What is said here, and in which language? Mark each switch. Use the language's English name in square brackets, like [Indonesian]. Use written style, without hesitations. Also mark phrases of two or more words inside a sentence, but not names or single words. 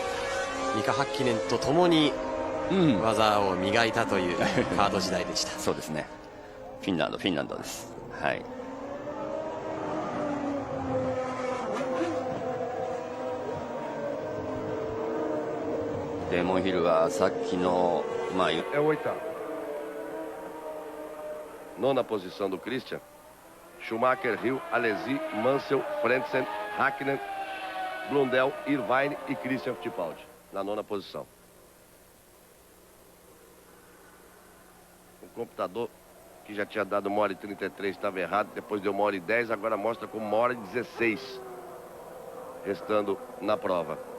[Japanese] ミカ・ハッキネンとともに技を磨いたというカード時代でした。そうですね。フィンランドです。デーモンヒルはさっきの [Portuguese] Nona posição do Christian. Schumacher, Hill, Alesi, Mansell, Frentzen, Hakkinen, Blundell, Irvine e Christian Fittipaldi na nona posição. O computador que já tinha dado 1h33 estava errado, depois deu 1h10, agora mostra como 1h16 restando na prova.